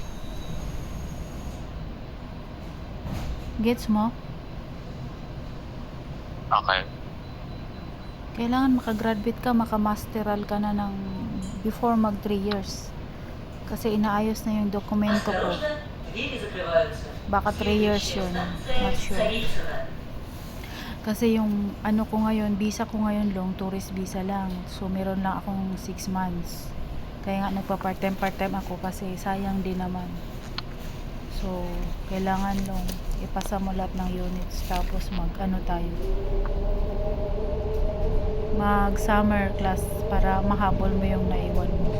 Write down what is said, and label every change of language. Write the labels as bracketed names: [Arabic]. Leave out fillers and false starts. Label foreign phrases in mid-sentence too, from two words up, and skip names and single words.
[Filipino] Gets mo? Okay. Kailangan makagraduate ka, makamasteral ka na ng before mag 3 years. Kasi inaayos na yung dokumento ko. [Russian] Осторожно, двери закрываются. [Filipino] Baka 3 years yun. [English] Not sure. [Filipino] Kasi yung ano ko ngayon, visa ko ngayon [English] long tourist visa [Filipino] lang. So meron lang akong 6 months. Kaya nga nagpa-part-time ako kasi sayang din naman. So kailangan long ipasa mo lahat ng units tapos mag [English] summer class [Filipino] para mahabol mo yung naiwan mo.